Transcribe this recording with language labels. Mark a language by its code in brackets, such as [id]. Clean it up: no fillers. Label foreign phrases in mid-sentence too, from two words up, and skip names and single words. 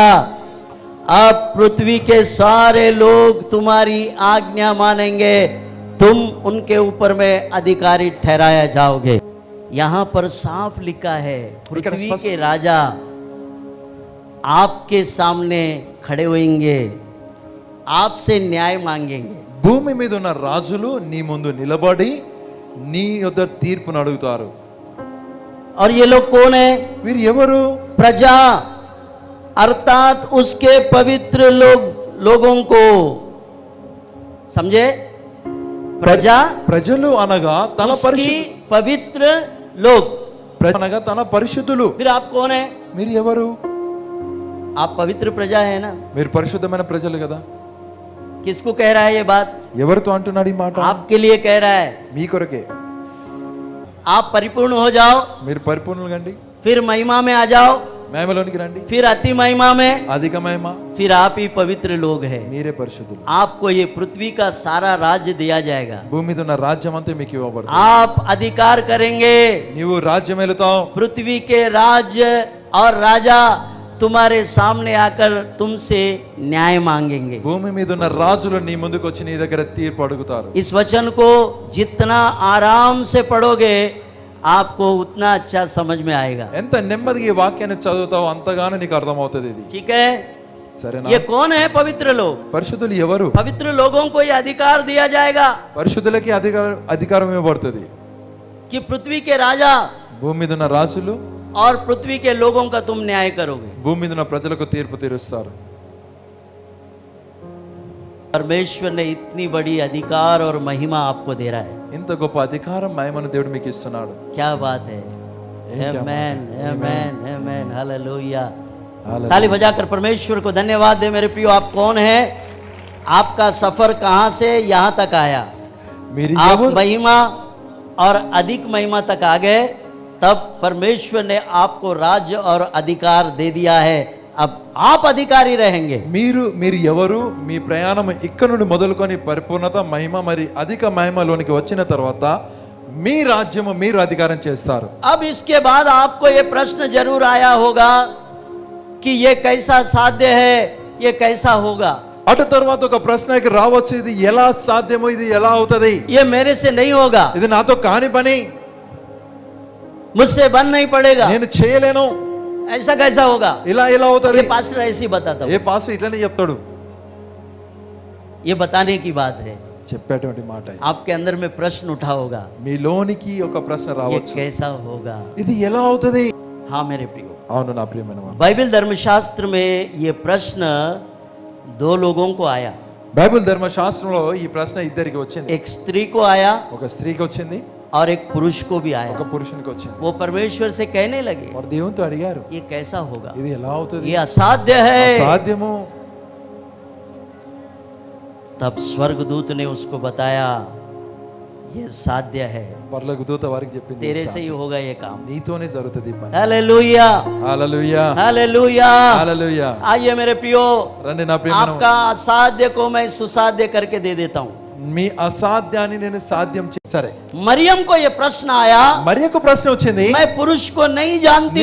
[hi] अब पृथ्वी के सारे लोग तुम्हारी आज्ञा मानेंगे तुम उनके ऊपर में अधिकारी ठहराया जाओगे. यहाँ पर साफ लिखा है पृथ्वी के राजा आपके सामने खड़े होंगे आपसे न्याय मांगेंगे. [te] భూమి మీద ఉన్న రాజులు నీ ముందు నిలబడి నీ యొద్ద తీర్పును అడుగుతారు. [hi] और ये लोग कौन है? [te] వీరు ఎవరు? [hi] प्रजा अर्थात उसके पवित्र लोगों को समझे. [te] ప్రజలు అనగా తన [hi] पवित्र लोग [te] అనగా తన పరిశుద్ధులు. [hi] फिर आप कौन है? [te] మీరు ఎవరు? [hi] आप पवित्र प्रजा है ना? [te] మీరు పరిశుద్ధమైన ప్రజలు కదా. [hi] किसको कह रहा है ये बात? [te] ఎవరితో అంటున్నాడు ఈ మాట? [hi] आपके लिए कह रहा है. [te] మీ కొరకే. [hi] आप परिपूर्ण हो जाओ, [te] మీరు పరిపూర్ణులు కండి, [hi] फिर महिमा में आ जाओ, [te] మహిమలోనికి రండి, [hi] फिर अति महिमा में, [te] అధిక మహిమ, [hi] फिर आप ही पवित्र लोग हैं. [te] మీరే పరిశుద్ధులు. [hi] आपको ये पृथ्वी का सारा राज्य दिया जाएगा. [te] భూమి మీద ఉన్న రాజ్యం అంతా మీకు ఇవ్వబడుతుంది. [hi] आप अधिकार करेंगे. [te] నీవు రాజ్యం ఏలుతావు. [hi] पृथ्वी के राज्य और राजा तुम्हारे सामने आकर तुमसे न्याय मांगेंगे. [te] భూమి మీద ఉన్న రాజులు నీ ముందుకు వచ్చి నీ దగ్గర తీర్పు అడుగుతారు. [hi] इस वचन को जितना आराम से पढ़ोगे आपको उतना अच्छा समझ में आएगा. [te] ఎంత నెమ్మదిగా ఈ వాక్యాన్ని చదువుతావో అంతగానో నీకు అర్థమవుతుంది ఇది. [hi] ठीक है? [te] సరేనా? [hi] ये कौन है पवित्र लोग? [te] పరిశుద్ధులు ఎవరు? [hi] पवित्र लोगों को ये अधिकार दिया जाएगा [te] పరిశుద్ధులకి అధికారం ఇవ్వబడుతుంది. [hi] कि पृथ्वी के राजा [te] భూమి మీద ఉన్న రాజులు [hi] और पृथ्वी के लोगों का तुम न्याय करोगे. [te] భూమి మీద ఉన్న ప్రజలకు తీర్పు తీరుస్తారు. [hi] परमेश्वर ने इतनी बड़ी अधिकार और महिमा आपको दे रहा है. [te] ఇంత గొప్ప అధికారం మహిమను దేవుడు మీకు ఇస్తున్నాడు. [hi] क्या बात है. क्या आमेन, बात है. आमेन, आमेन, हालेलुया. हालेलुया. ताली बजाकर परमेश्वर को धन्यवाद दे. मेरे प्रियो, आप कौन है? आपका सफर कहां से यहां तक आया? [te] మీరు [hi] आप [te] ఎవరు? [hi] महिमा और अधिक महिमा तक आ गए, तब परमेश्वर ने आपको राज्य और अधिकार दे दिया है. अब आप अधिकारी रहेंगे. [te] మీరు ఎవరు? మీ ప్రయాణం ఇక్కడ నుండి మొదలుకొని పరిపూర్ణత, మహిమ మరి అధిక మహిమలోనికి వచ్చిన తర్వాత మీ రాజ్యము మీరు అధికారం చేస్తారు. [hi] अब इसके बाद आपको ये प्रश्न जरूर आया होगा कि ये कैसा साध्य है, ये कैसा होगा. [te] అటు తర్వాత ఒక ప్రశ్నకి రావచ్చు, ఇది ఎలా సాధ్యమో, ఇది ఎలా అవుతది, [hi] ये मेरे से नहीं होगा, [te] ఇది నాతో కాని పని, [hi] मुझसे बन नहीं पड़ेगा, [te] నేను చేయలేను, [hi] ऐसा कैसा होगा. [te] ఇలా ఎలా అవుతది. [hi] ये पास्टर ऐसे ही बताता [te] ఏ [hi] हूं. [te] పాస్టర్ ఇట్లనే చెప్తాడు. [hi] ये बताने की बात है. [te] చెప్పేటువంటి మాట ఇది. [hi] आपके अंदर में प्रश्न उठा होगा, [te] మీలోనికి ఒక ప్రశ్న [hi] ये [te] రావచ్చు, [hi] कैसा होगा. [te] ఇది ఎలా అవుతది. [hi] हाँ मेरे प्रियो, [te] అవును నా ప్రియమైన వారు, [hi] बाइबल धर्मशास्त्र में ये प्रश्न दो लोगों को आया. [te] బైబిల్ ధర్మశాస్త్రంలో ఈ ప్రశ్న ఇద్దరికి వచ్చింది. [hi] एक स्त्री को आया [te] ఒక స్త్రీకి వచ్చింది, [hi] और एक पुरुष को भी आया. [te] ఒక పురుషునికి వచ్చింది. [hi] वो परमेश्वर से कहने लगे, [te] వారు దేవునితో అడిగారు, [hi] ये कैसा होगा, [te] ఇది ఎలా అవుతది, [hi] ये असाध्य है. [te] సాధ్యము. [hi] तब स्वर्गदूत ने उसको बताया, ये साध्य है, [te] పరలోక దూత వారికి చెప్పింది, [hi] तेरे से ही होगा ये काम. [te] నీతోనే జరుగుతుంది ఈ పని. [hi] हालेलुया, [te] హల్లెలూయా, [hi] हालेलुया. [te] హల్లెలూయా. [hi] आइए मेरे प्रियो, [te] రండి నా ప్రియమైన [hi] आपका असाध्य को मैं सुसाध्य करके दे देता हूँ. [te] మీ అసాధ్యాన్ని నేను సాధ్యం సరే. [hi] मरियम को ये प्रश्न आया, [te] మరియకు ప్రశ్న వచ్చింది, [hi] मैं पुरुष को नहीं जानती,